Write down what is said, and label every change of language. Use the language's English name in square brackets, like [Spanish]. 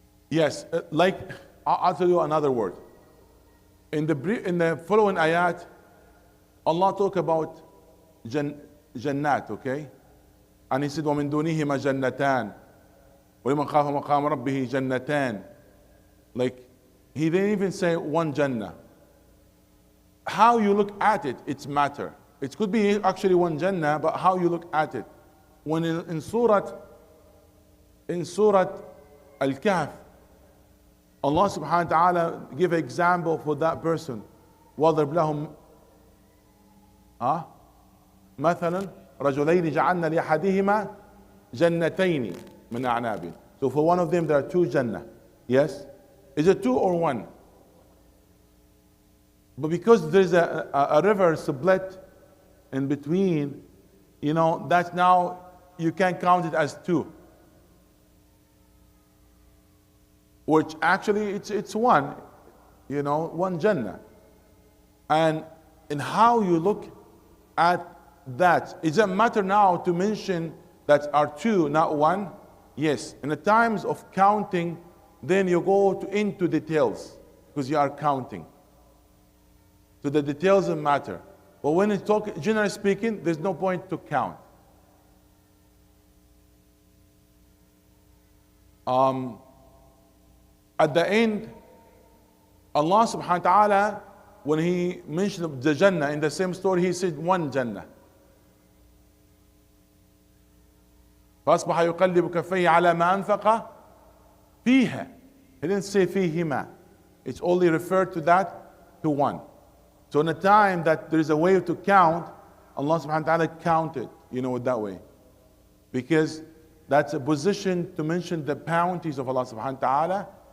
[English] Yes, like I'll tell you another word. In the following ayat, Allah talk about jannat, okay? And He said, [Arabic] وَمِن دُونِهِمَا جَنَّتَانِ وَلِمَنْ خَافَ مَقَامَ رَبِّهِ جَنَّتَانِ. [English] Like, He didn't even say one Jannah. How you look at it, it's matter. It could be actually one Jannah, but how you look at it. When in Surah Al-Kahf, Allah subhanahu wa ta'ala give an example for that person. [Arabic] وَضْرِبْ لَهُمْ مثلا رجلين جعلنا لأحدهما جنتين من أعناب. [English] So for one of them there are two Jannah. Yes? Is it two or one? But because there's a river split in between, you know, that's now you can count it as two. Which actually it's one, you know, one Jannah. And in how you look at that, it doesn't matter now to mention that are two, not one. Yes, in the times of counting, then you go into details because you are counting. So the details don't matter. But when it's generally speaking, there's no point to count. At the end, Allah subhanahu wa ta'ala, when He mentioned the Jannah in the same story, He said one Jannah. [Arabic] فأصبح يقلب كفيه على ما أنفق فيها. [English] He didn't say فيهما. It's only referred to that, to one. So in a time that there is a way to count, Allah subhanahu wa ta'ala counted, you know, that way. Because that's a position to mention the bounties of Allah subhanahu wa ta'ala.